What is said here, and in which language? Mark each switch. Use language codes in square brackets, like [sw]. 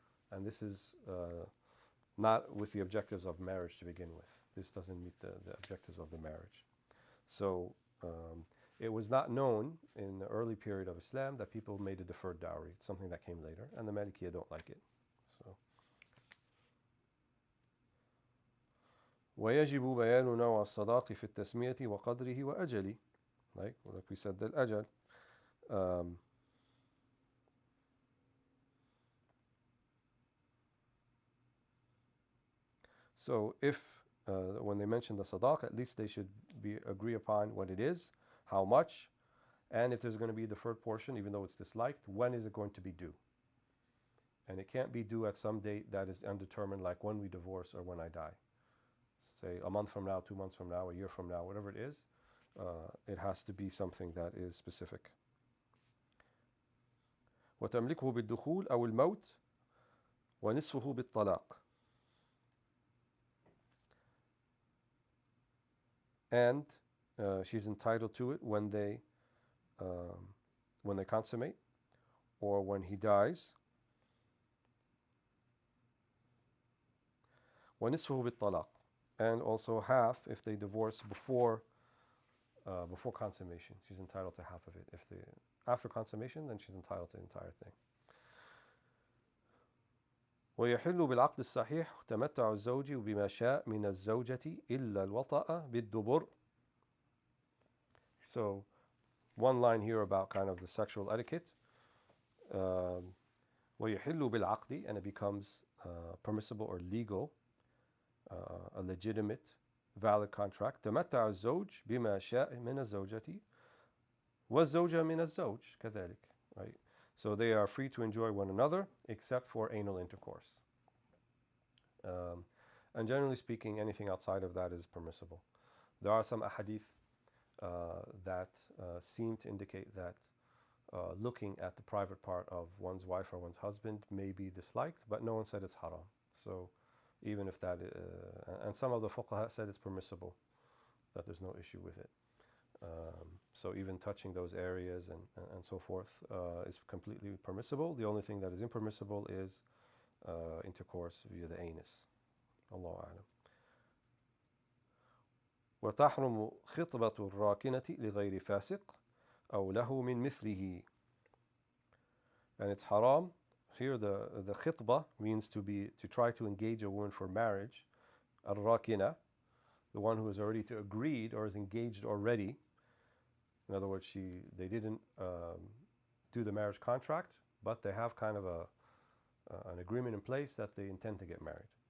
[en] And this is not with the objectives of marriage to begin with. This doesn't meet the objectives of the marriage. So it was not known in the early period of Islam that people made a deferred dowry. It's something that came later, and the Malikiya don't like it. So [ar] ويجب بيان نوع الصداق في التسمية وقدره وأجله. [en] Like we said, the ajal. So if when they mention the sadaq, at least they should agree upon what it is, how much, and if there's going to be a deferred portion, even though it's disliked, when is it going to be due? And it can't be due at some date that is undetermined, like when we divorce or when I die. Say a month from now, 2 months from now, a year from now, whatever it is, it has to be something that is specific. [ar] وتملكه بالدخول أو الموت ونصفه بالطلاق. [en] And she's entitled to it when they consummate, or when he dies. [ar] وَنِصْفُهُ بِالطَّلَاقِ. [en] And also half if they divorce before consummation. She's entitled to half of it. If after consummation, then she's entitled to the entire thing. [ar] ويحل بالعقد الصحيح تمتع الزوج بما شاء من الزوجة إلا الوطأ بالدبر. [en] So one line here about kind of the sexual etiquette. [ar] ويحل بالعقد, [en] and it becomes permissible or legal, a legitimate, valid contract. [ar] تمتع الزوج بما شاء من الزوجة والزوجة من الزوج كذلك. [en] Right? So they are free to enjoy one another except for anal intercourse. And generally speaking, anything outside of that is permissible. There are some ahadith that seem to indicate that looking at the private part of one's wife or one's husband may be disliked, but no one said it's haram. So even if that, and some of the fuqaha said it's permissible, that there's no issue with it. So even touching those areas and so forth is completely permissible. The only thing that is impermissible is intercourse via the anus. Allahu a'lam. [ar] وتحرم خطبة الراكنة لغير فاسق أو له من مثله. [en] And it's haram. Here the khitbah means to try to engage a woman for marriage. Al-Rakina, the one who is already agreed or is engaged already. In other words, they didn't do the marriage contract, but they have kind of an agreement in place that they intend to get married.